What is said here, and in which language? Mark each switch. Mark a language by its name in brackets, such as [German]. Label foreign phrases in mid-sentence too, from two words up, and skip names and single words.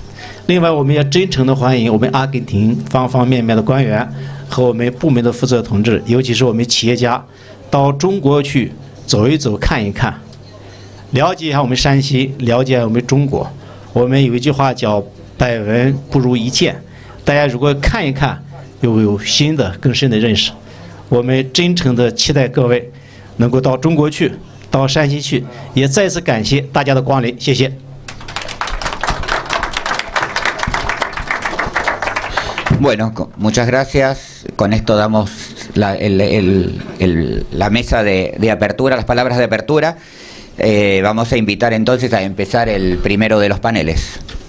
[Chinese] 另外，我们也真诚地欢迎我们阿根廷方方面面的官员和我们部门的负责同志，尤其是我们企业家，到中国去走一走、看一看，了解一下我们山西，了解我们中国。我们有一句话叫“百闻不如一见”，大家如果看一看，又有新的、更深的认识。我们真诚地期待各位能够到中国去，到山西去，也再次感谢大家的光临，谢谢。 [Spanish] Bueno, muchas gracias. Con esto damos la mesa de apertura, las palabras de apertura. Vamos a invitar entonces a empezar el primero de los paneles.